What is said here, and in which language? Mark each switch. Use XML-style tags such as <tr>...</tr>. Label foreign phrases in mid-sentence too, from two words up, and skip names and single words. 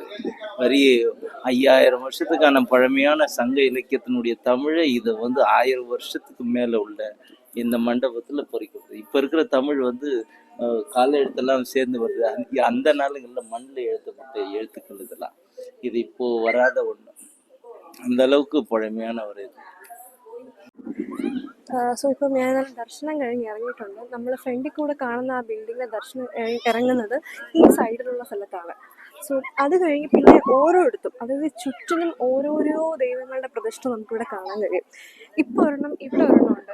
<ta>வரி 5000 வருஷத்துக்கான பழமையான சங்க இலக்கியத்தினுடைய தமிழை இதை வந்து 1000 வருஷத்துக்கு மேல உள்ள இந்த மண்டபத்துல பொறிக்கப்படுது. இப்ப இருக்கிற தமிழ் வந்து கால எழுத்தெல்லாம் சேர்ந்து வருது. அந்த நாளுங்கள்ல மண்ணில் எழுதப்பட்ட எழுத்துக்கள் இதெல்லாம். இது இப்போ வராத ஒண்ணு. அந்த அளவுக்கு பழமையான ஒரு இது.</ta> <ml>സോ ഇപ്പം ഞാൻ ദർശനം കഴിഞ്ഞ് ഇറങ്ങിയിട്ടുണ്ട്. നമ്മൾ ഫ്രണ്ടിൽ കൂടെ കാണുന്ന ആ ബിൽഡിങ്ങിലെ ദർശനം ഇറങ്ങുന്നത് ഈ സൈഡിലുള്ള സ്ഥലത്താണ്. സോ അത് കഴിഞ്ഞ് പിന്നെ ഓരോയിടത്തും, അതായത് ചുറ്റിനും ഓരോരോ ദൈവങ്ങളുടെ പ്രതിഷ്ഠ നമുക്കിവിടെ കാണാൻ കഴിയും. ഇപ്പോൾ ഒരെണ്ണം, ഇവിടെ ഒരെണ്ണം ഉണ്ട്.</ml>